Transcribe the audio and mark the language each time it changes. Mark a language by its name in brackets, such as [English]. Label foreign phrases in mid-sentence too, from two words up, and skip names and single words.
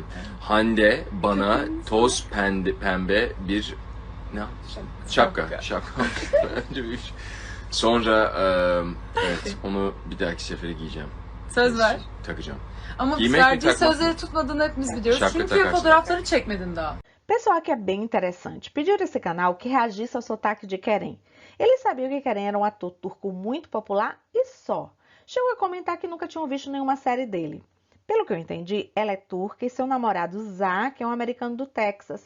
[Turkish] Hande bana toz pembe bir ne? Şapka. Önce bir sonra evet onu bir dahaki sefere giyeceğim. Söz ver. Takacağım. Ama Giymek mi, verdiği takmak mı? sözleri tutmadığını hepimiz biliyoruz. Şapka Çünkü takarsın. fotoğrafları çekmedin daha. [Portuguese] Pessoal, que é bem interessante. Pediram esse canal que reagisse ao sotaque de Kerem. Eles sabiam que Kerem era um ator turco muito popular e só. Chegou a comentar que nunca tinham visto nenhuma série dele. Pelo que eu entendi, ela é turca e seu namorado Zac é um americano do Texas.